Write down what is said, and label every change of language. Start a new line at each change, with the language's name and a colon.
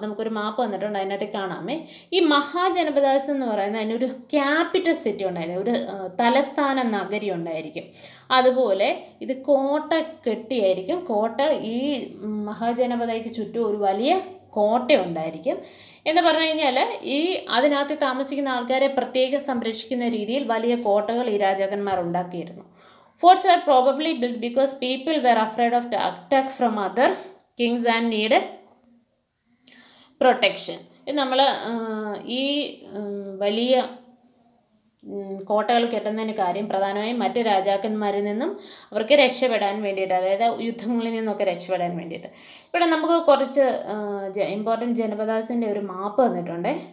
Malayalam: നമുക്കൊരു മാപ്പ് വന്നിട്ടുണ്ട്, അതിനകത്ത് കാണാമേ. ഈ മഹാജനപദാസ് എന്ന് പറയുന്നത് അതിനൊരു ക്യാപിറ്റൽ സിറ്റി ഉണ്ടായിരുന്നു, ഒരു തലസ്ഥാന നഗരി ഉണ്ടായിരിക്കും. അതുപോലെ ഇത് കോട്ട കെട്ടിയായിരിക്കും. കോട്ട, ഈ മഹാജനപദയ്ക്ക് ചുറ്റും ഒരു വലിയ കോട്ട ഉണ്ടായിരിക്കും. എന്ന് പറഞ്ഞു കഴിഞ്ഞാൽ അതിനകത്ത് താമസിക്കുന്ന ആൾക്കാരെ പ്രത്യേകം സംരക്ഷിക്കുന്ന രീതിയിൽ വലിയ കോട്ടകൾ ഈ രാജാക്കന്മാർ ഉണ്ടാക്കിയിരുന്നു.
English: Forts were probably built because people were afraid of the attack from other kings and needed protection.
Malayalam: നമ്മൾ ഈ വലിയ കോട്ടകൾ കെട്ടുന്നതിന് കാര്യം പ്രധാനമായും മറ്റ് രാജാക്കന്മാരിൽ നിന്നും അവർക്ക് രക്ഷപ്പെടാൻ വേണ്ടിയിട്ട്, അതായത് യുദ്ധങ്ങളിൽ നിന്നൊക്കെ രക്ഷപ്പെടാൻ വേണ്ടിയിട്ട്. ഇവിടെ നമുക്ക് കുറച്ച് ഇമ്പോർട്ടൻറ്റ് ജനപദാസിൻ്റെ ഒരു മാപ്പ് തന്നിട്ടുണ്ട്.